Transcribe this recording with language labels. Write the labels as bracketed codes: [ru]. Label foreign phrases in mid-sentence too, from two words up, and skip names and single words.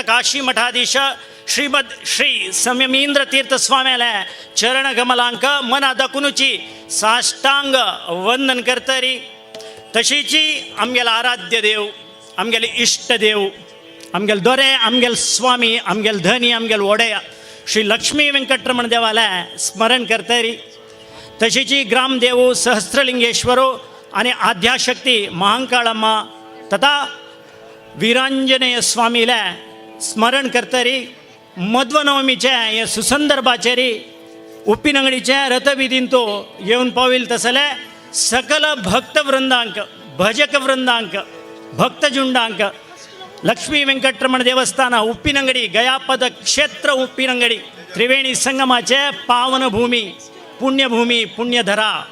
[kok] काशी मठाधीश श्रीमद श्री संयमींद्र तीर्थ स्वाम्याले चरण कमलांक मना दाखूनची साष्टांग वंदन करतरी तशीची आमगेले आराध्य देव आमगेले इष्ट देव आमगेले दोरे आमगेले स्वामी आमगेले धनी आमगेले वोडेय श्री लक्ष्मी वेंकटरमण देवाले स्मरण करतरी तशीची ग्रामदेव सहस्त्रलिंगेश्वरो आणि आद्याशक्ती महांकाळम्मा तथा वीरांजनेय स्वामीले स्मरण करतरी मध्वनवमीचे हे सुसंदर्भाचेरी उप्पिनंगडीचे रथविधीन तो येवन पाविल तसले सकल भक्तवृंदांक भजक वृंदांक भक्तजुंडांक लक्ष्मी वेंकटरमण देवस्थान उप्पिनंगडी गयापद क्षेत्र उप्पिनंगडी त्रिवेणी संगमाचे पावनभूमी पुण्यभूमी पुण्यधरा